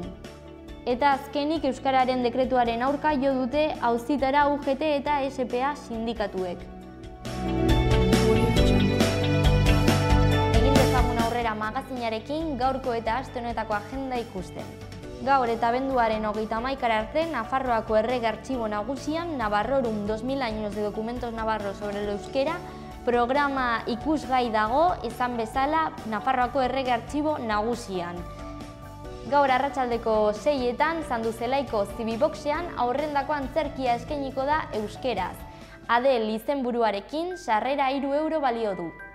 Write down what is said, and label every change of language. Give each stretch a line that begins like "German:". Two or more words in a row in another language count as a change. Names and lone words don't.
Basque: Eta azkenik Euskararen dekretuaren aurka jo dute auzitara UGT eta SPA sindikatuek. Egin dezagun aurrera magazinarekin gaurko eta aste honetako agenda ikusten. Gaur eta abenduaren 31 arte Nafarroako Errege Artxibo Nagusian Navarrorum 2000 años de documentos navarros sobre el euskera programa ikusgai dago izan bezala Nafarroako Errege Artxibo Nagusian. Gaur arratsaldeko 6etan Sanduzelaiko Zibiboxean aurrendako antzerkia eskainiko da euskeraz. Adel izenburuarekin sarrera 3 euro balio du.